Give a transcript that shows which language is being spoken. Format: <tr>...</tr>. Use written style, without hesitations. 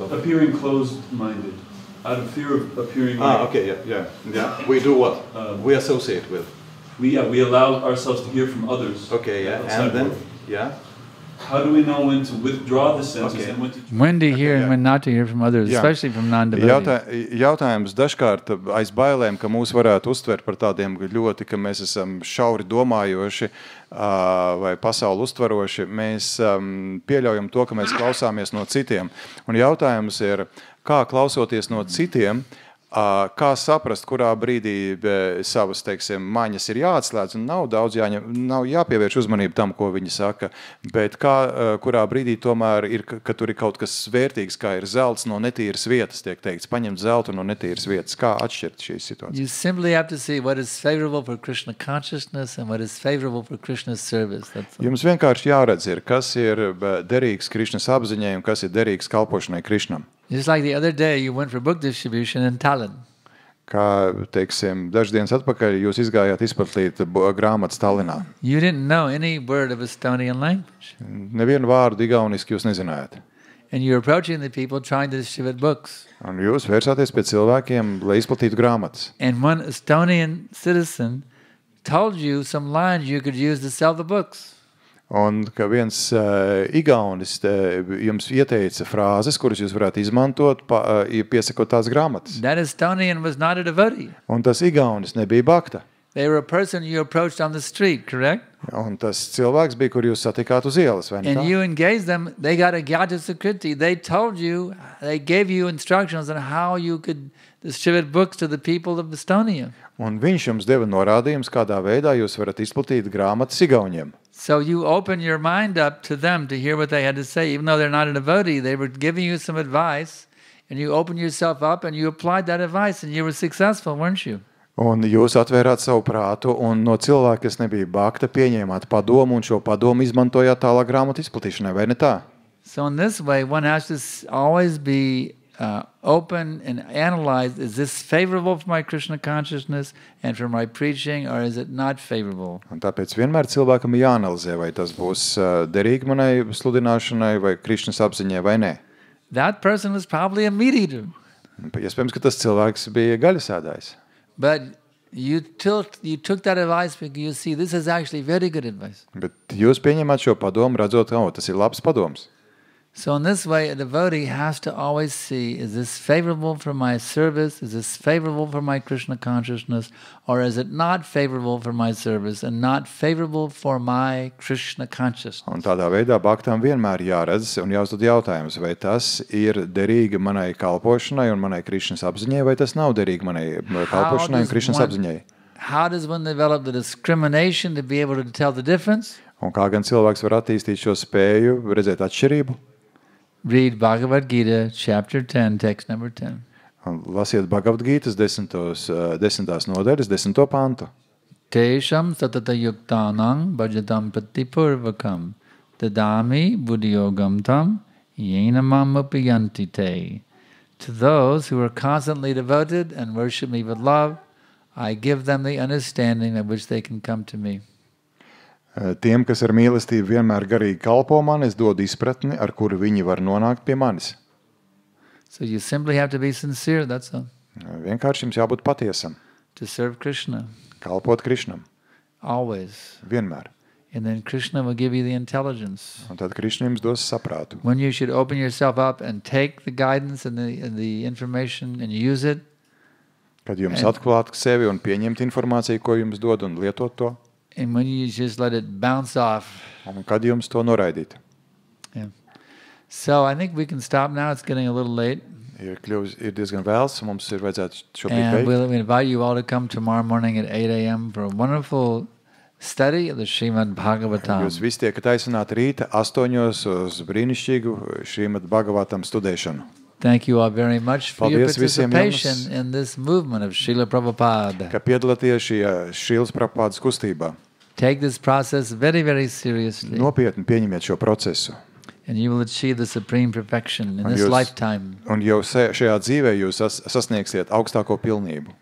<en>Appearing closed-minded. Out of fear of appearing okay, yeah. We do what? We associate with. We allow ourselves to hear from others. Okay, yeah. And then, yeah. How do we know when to withdraw the senses and when to... When to hear and when not to hear from others, especially from non-devotees?</en> <lv>Jautājums dažkārt aiz bailēm, ka mūs varētu uztvert par tādiem ļoti, ka mēs esam šauri domājoši vai pasauli uztvaroši, mēs pieļaujam to, ka mēs klausāmies no citiem. Un jautājums ir, kā klausoties no citiem, kā saprast, kurā brīdī savas, teiksim, maņas ir jāatslēdz un nav jāpievērš uzmanību tam, ko viņi saka, bet kurā brīdī tomēr ir, ka tur ir kaut kas vērtīgs, kā ir zelts no netīras vietas, tiek teikts, paņemt zeltu no netīras vietas. Kā atšķirt šīs situācijas?</lv> <en>You simply have to see what is favorable for Krishna consciousness and what is favorable for Krishna's service.</en> <lv>Jums vienkārši jāredz ir, kas ir derīgs Krishnas apziņai un kas ir derīgs kalpošanai Krishnam.</lv> <en>Just like the other day, you went for book distribution in Tallinn.</en> <lv>Kā, teiksim, daždienas atpakaļ jūs izgājāt izplatlīt grāmatas Tallinā.</lv> <en>You didn't know any word of Estonian language.</en> <lv>Nevienu vārdu igauniski jūs nezinājāt.</lv> <en>And you're approaching the people trying to distribute books.</en> <lv>Un jūs vērsāties pie cilvēkiem, lai izplatītu grāmatas.</lv> <en>And one Estonian citizen told you some lines you could use to sell the books.</en> <lv>Un ka viens igaunis jums ieteica frāzes, kuras jūs varētu izmantot, piesakot tās grāmatas.</lv> <en>That Estonian was not a devotee.</en> <lv>Un tas igaunis nebija bhakta.</lv> <en>They were a person you approached on the street, correct?</en> <lv>Un tas cilvēks bija, kur jūs satikāt uz ielas, vai ne tā?</lv> <en>And you engaged them, they got a Gyata Sukriti. They told you, they gave you instructions on how you could distribute books to the people of Estonia.</en> <lv>Un viņš jums deva norādījums, kādā veidā jūs varat izplatīt grāmatas igauņiem.</lv> <en>So you open your mind up to them to hear what they had to say. Even though they're not a devotee, they were giving you some advice, and you opened yourself up and you applied that advice, and you were successful, weren't you?</en> <lv>Un jūs atvērāt savu prātu, un no cilvēka, kas nebija bhakta, pieņēmāt padomu, un šo padomu izmantojāt tālāk grāmatu izplatīšanai, vai ne tā?</lv> <en>So in this way, one has to always be open and analyze, is this favorable for my Krishna consciousness and for my preaching, or is it not favorable?</en> <lv>Un tāpēc vienmēr cilvēkam jāanalizē, vai tas būs derīgi manai sludināšanai vai Krishnas apziņai vai nē.</lv> <en>That person was probably a meat eater.</en> <lv>Iespējams, ka tas cilvēks bija gaļasēdājs.</lv> <en>But you took that advice because you see this is actually very good advice.</en> <lv>Bet jūs pieņemat šo padomu, redzot, tas ir labs padoms.</lv> <en>So in this way, a devotee has to always see, is this favorable for my service? Is this favorable for my Krishna consciousness? Or is it not favorable for my service and not favorable for my Krishna consciousness?</en> <lv>Un tādā veidā bhaktam vienmēr jāredz un jāuzdod jautājums, vai tas ir derīgi manai kalpošanai un manai Krishnas apziņai, vai tas nav derīgi manai kalpošanai un Krishnas apziņai.</lv> <en>How does one develop the discrimination to be able to tell the difference?</en> <lv>Un kā gan cilvēks var attīstīt šo spēju, redzēt atšķirību?</lv> <en>Read Bhagavad Gita, chapter 10, text number 10.</en> <lv>Un lasiet Bhagavad Gītas 10. nodaļas, 10. pantu.</lv> <sa>Tešam satata yuktānang bhajatam patipurvakam dadami buddhiyogam tam yenamam upiyanti te.</sa> <en>To those who are constantly devoted and worship me with love, I give them the understanding of which they can come to me.</en> <lv>Tiem, kas ar mīlestību vienmēr garīgi kalpo man, es dodu izpratni, ar kuru viņi var nonākt pie manis.</lv> <en>So you simply have to be sincere, that's all.</en> <lv>Vienkārši jums jābūt patiesam.</lv> <en>To serve Krishna.</en> <lv>Kalpot Krishnam.</lv> <en>Always.</en> <lv>Vienmēr.</lv> <en>And then Krishna will give you the intelligence.</en> <lv>Un tad Krishna jums dos saprātu.</lv> <en>When you should open yourself up and take the guidance and the information and use it.</en> <lv>Kad jums atklāt sevi un pieņemt informāciju, ko jums dod, un lietot to.</lv> <en>And when you just let it bounce off.</en> <lv>Un kad jums to noraidīt.</lv> <en>Yeah. So I think we can stop now. It's getting a little late.</en> <lv>ir diezgan vēls, un mums ir vajadzētu šobrīd</lv> <en>And</en> <lv>beigt.</lv> <en>we'll invite you all to come tomorrow morning at 8 a.m. for a wonderful study of the Srimad Bhagavatam.</en> <lv>Jūs visi tiekat aicināti rīta 8 uz brīnišķīgu Srimad Bhagavatam studēšanu.</lv> <en>Thank you all very much for your</en> <lv>Paldies visiem</lv> <en>participation</en> <lv>jums,</lv> <en>in this movement of Srila Prabhupada.</en> <lv>ka piedalāties šajā Šrīlas Prabhupādas kustībā.</lv> <en>Take this process very, very seriously.</en> <lv>Nopietni pieņemiet šo procesu.</lv> <en>And you will achieve the supreme perfection in</en> <lv>Un</lv> <en>this</en> <lv>jūs-</lv> <en>lifetime.</en> <lv>Un jau šajā dzīvē jūs sasniegsiet augstāko pilnību.</lv>